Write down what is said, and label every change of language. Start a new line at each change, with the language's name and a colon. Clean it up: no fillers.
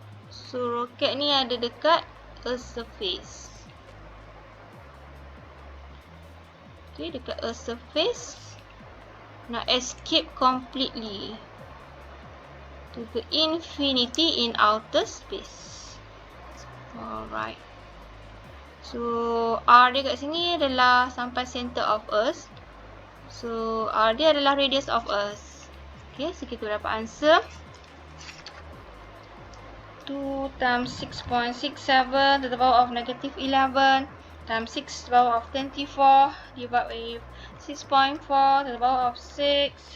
Malay: So roket ni ada dekat
English: Earth surface. Okay, dekat Earth surface nak escape completely to the infinity in outer space. Alright.
Malay: So R dia kat sini adalah sampai
English: center of Earth. So R
Malay: dia adalah
English: radius of Earth. Okay, so
Malay: kita dapat
English: answer 2 times 6.67 to the power of negative 11 times 6 to the power of 24 divided with 6.4 to the power of 6.